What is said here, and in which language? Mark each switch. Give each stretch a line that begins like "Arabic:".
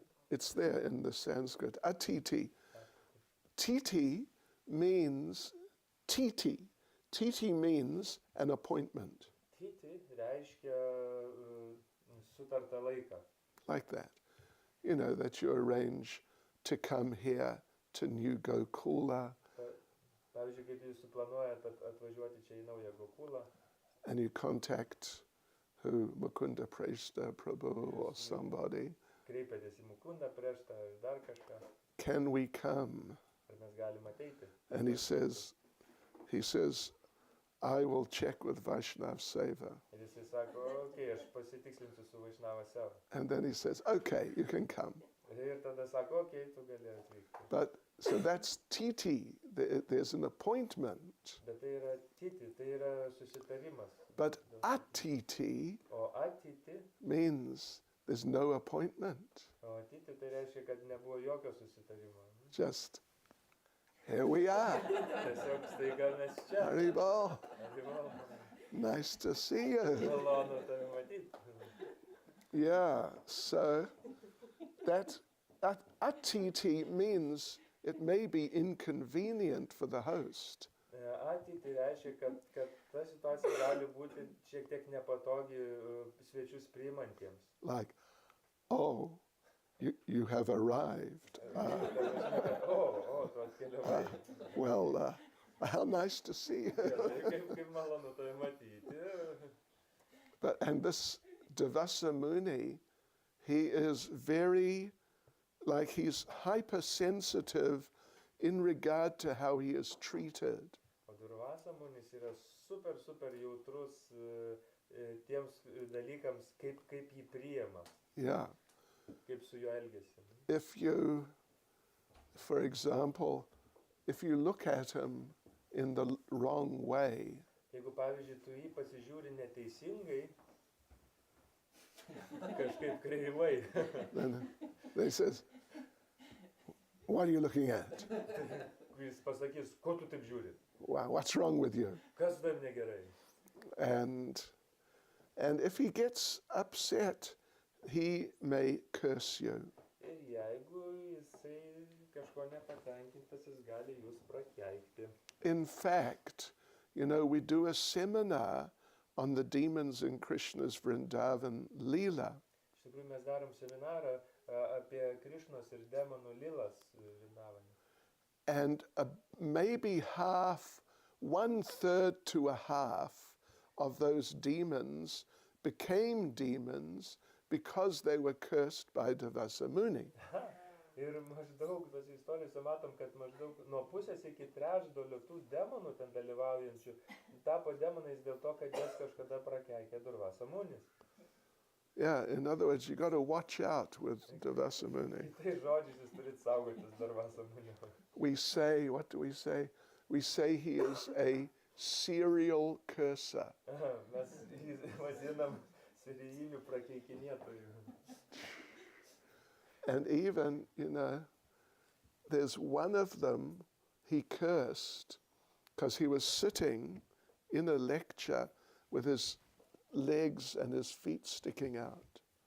English: It's there in the Sanskrit, Atiti. Titi means titi. Titi means an appointment.
Lithuanian: Titi reiškia sutartą laiką.
English: Like that. You know, that you arrange to come here to New Gokula.
Lithuanian: Pavyzdžiui, kaip jūs suplanuojat atvažiuoti čia į naują Gokulą.
English: And you contact who Mukunda Preshta Prabhu or somebody,
Lithuanian: Kreipėtės į Mukundą, Preštą ir dar kažką.
English: can we come?
Lithuanian: Ar mes galim ateiti?
English: And he says, I will check with Vaishnav Seva.
Lithuanian: Ir jisai sako, okei, aš pasitikslinsiu su Vaišnava Seva.
English: And then he says, okay, you can come.
Lithuanian: Ir tada sako, okei, tu gali atvykti.
English: But so that's titi. There's an appointment.
Lithuanian: Bet tai yra titi, tai yra susitarimas.
English: But atiti
Lithuanian: O atiti,
English: means there's no appointment.
Lithuanian: o atiti tai reiškia, kad nebuvo jokio susitarimo.
English: Just here we are.
Lithuanian: Tiesiog staiga mes čia.
Sanskrit: Haribol. Haribol.
English: Nice to see you.
Lithuanian: Malonu tave matyti.
English: Yeah. So that atiti means it may be inconvenient for the host.
Lithuanian: Ateitį reiškia, kad ta situacija gali būti šiek tiek nepatogi svečius priimantiems.
English: Like, oh, you have arrived.
Lithuanian: Tu atkeliavai.
English: Well, how nice to see you.
Lithuanian: Kaip malonu tave matyti.
English: And this Devasa Muni, he is very, like he's hypersensitive in regard to how he is treated.
Lithuanian: O Durvasa Munis yra super jautrus tiems dalykams, kaip jį priima,
English: Yeah.
Lithuanian: kaip su juo elgiasi.
English: If you, for example, if you look at him in the wrong way,
Lithuanian: Jeigu, pavyzdžiui, tu jį pasižiūri neteisingai, kažkaip kreivai,
English: then he says, what are you looking at?
Lithuanian: jis pasakys, ko tu taip žiūri,
English: Wow, what's wrong with you?
Lithuanian: kas dar negerai.
English: And if he gets upset, he may curse you.
Lithuanian: Ir jeigu jisai kažko nepatenkintas, jis gali jūs prakeikti.
English: In fact, you know, we do a seminar on the demons in Krishna's Vrindavan Leela.
Lithuanian: Iš tikrųjų, mes darom seminarą apie Krišnos ir demonų lilas Vrindavanį.
English: And maybe one third to a half of those demons became demons because they were cursed by Devasa Muni.
Lithuanian: Ir maždaug tos istorijose matom, kad maždaug nuo pusės iki trečdalio tų demonų ten dalyvaujančių tapo demonais dėl to, kad jas kažkada prakeikė Durvasa Munis.
English: Yeah, in other words, you got to watch out with Devasa Muni.
Lithuanian: Tai žodžiais jūs turit saugotis Durvasa Munio.
English: We say, what do we say? We say he is a serial curser.
Lithuanian: Mes jį vadinam serijiniu prakeikinėtoju.
English: And even, you know, there's one of them he cursed because he was sitting in a lecture with his legs and his feet sticking out.